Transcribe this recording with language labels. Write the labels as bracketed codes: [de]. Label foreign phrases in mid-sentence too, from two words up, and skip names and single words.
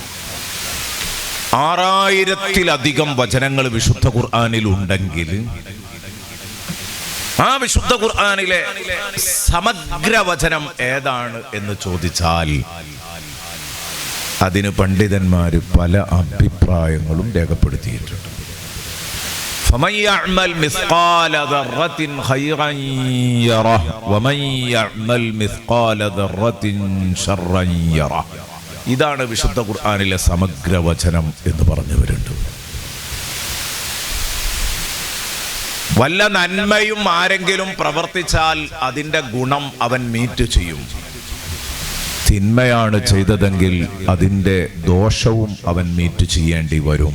[ml] 6000-ലധികം വചനങ്ങൾ വിശുദ്ധ ഖുർആനിൽ ഉണ്ടെങ്കിൽ ആ വിശുദ്ധ ഖുർആനിലെ സമഗ്ര വചനം ഏതാണ് എന്ന് ചോദിച്ചാൽ അതിന് പണ്ഡിതന്മാർ പല അഭിപ്രായങ്ങളും രേഖപ്പെടുത്തിയിട്ടുണ്ട്. [ar] فمن يعمل مثقال ذرة خيرا يره ومن يعمل مثقال ذرة شرا يره. [ml] ഇതാണ് വിശുദ്ധ ഖുർആനിലെ സമഗ്ര വചനം എന്ന് പറഞ്ഞവരുണ്ട്. വല്ല നന്മയും ആരെങ്കിലും പ്രവർത്തിച്ചാൽ അതിൻ്റെ ഗുണം അവൻ മീറ്റ് ചെയ്യും. തിന്മയാണ് ചെയ്തതെങ്കിൽ അതിൻ്റെ ദോഷവും അവൻ മീറ്റ് ചെയ്യേണ്ടി വരും.